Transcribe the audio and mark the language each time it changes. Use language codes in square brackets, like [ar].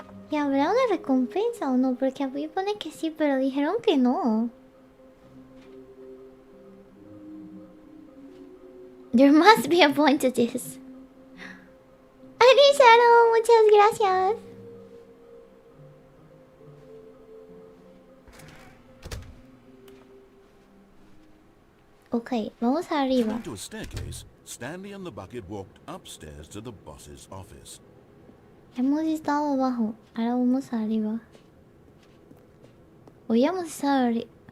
[es] ¿Y habrá una recompensa o no? Porque a mí pone que sí, pero dijeron que no. [en] There must be a point to this. [es] Anisaro, muchas gracias. Ok, vamos arriba. [en] Coming to a staircase, Stanley and the bucket walked upstairs to the boss's office. [es] Hemos estado abajo, ahora vamos arriba. Hoy hemos estado arriba.